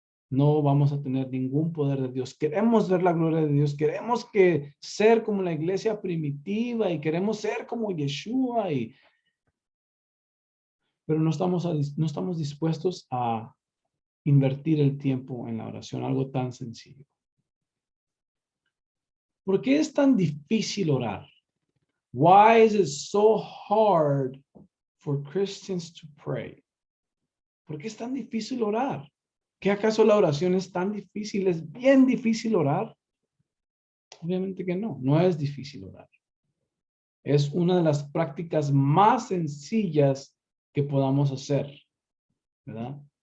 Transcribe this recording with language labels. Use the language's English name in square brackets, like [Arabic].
[Spanish] no vamos a tener ningún poder de Dios. Queremos ver la gloria de Dios, queremos ser como la iglesia primitiva y queremos ser como Yeshua, pero no estamos dispuestos a invertir el tiempo en la oración, algo tan sencillo. ¿Por qué es tan difícil orar? [English] Why is it so hard for Christians to pray? [Spanish] ¿Por qué es tan difícil orar? ¿Qué acaso la oración es tan difícil? ¿Es bien difícil orar? Obviamente que no, no es difícil orar. Es una de las prácticas más sencillas que podamos hacer, ¿verdad?